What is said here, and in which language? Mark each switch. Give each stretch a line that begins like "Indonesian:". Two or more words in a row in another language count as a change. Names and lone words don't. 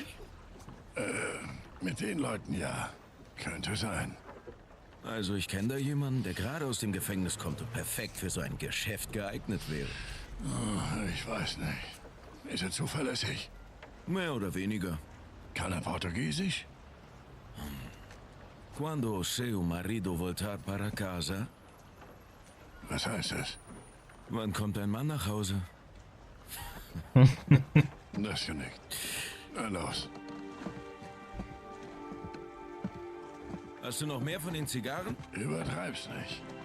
German: Mit den Leuten ja. Könnte sein. Also ich kenne da jemanden, der gerade aus dem Gefängnis kommt und perfekt für so ein Geschäft geeignet wäre. Oh, ich weiß nicht. Ist er zuverlässig? Mehr oder weniger. Kann er Portugiesisch?
Portuguese: Quando seu marido voltar para casa?
German: Was heißt das? Wann kommt ein Mann nach Hause? Das ja nicht. Na los. Hast du noch mehr von den Zigarren? Übertreib's nicht.